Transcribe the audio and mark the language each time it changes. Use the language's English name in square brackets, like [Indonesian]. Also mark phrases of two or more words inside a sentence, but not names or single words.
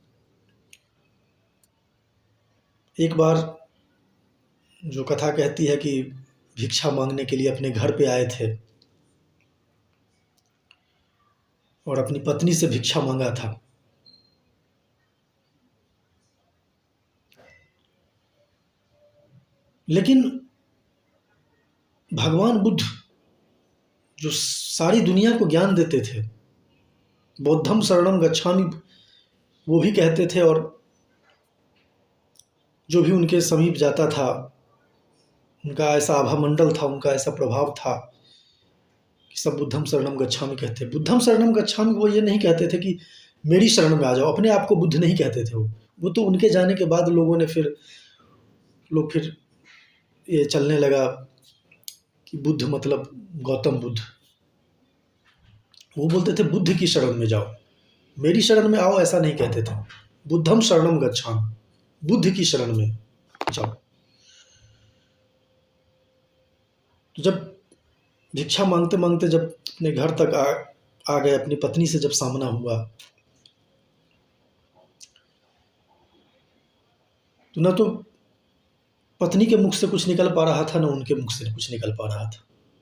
[Hindi] एक बार जो कथा कहती है कि भिक्षा मांगने के लिए अपने घर पे आए थे और अपनी पत्नी से भिक्षा मांगा था। लेकिन भगवान बुद्ध जो सारी दुनिया को ज्ञान देते थे, [Pali] बौद्धम शरणम गच्छामि [Hindi] वो भी कहते थे, और जो भी उनके समीप जाता था उनका ऐसा आभामंडल था, उनका ऐसा प्रभाव था कि सब [Pali] बुद्धम शरणम गच्छामि [Hindi] कहते। [Pali] बुद्धम शरणम गच्छामि [Hindi] वो ये नहीं कहते थे कि मेरी शरण में आ जाओ, अपने आप को बुद्ध नहीं कहते थे वो तो उनके जाने के बाद लोग फिर ये चलने लगा कि बुद्ध मतलब गौतम बुद्ध। वो बोलते थे बुद्ध की शरण में जाओ, मेरी शरण में आओ ऐसा नहीं कहते थे। [Pali] बुद्धम शरणम गच्छामि, [Hindi] बुद्ध की शरण में जाओ। तो जब भिक्षा मांगते मांगते जब अपने घर तक आ गए, अपनी पत्नी से जब सामना हुआ, तो न तो पत्नी के मुख से कुछ निकल पा रहा था, न उनके मुख से कुछ निकल पा रहा था।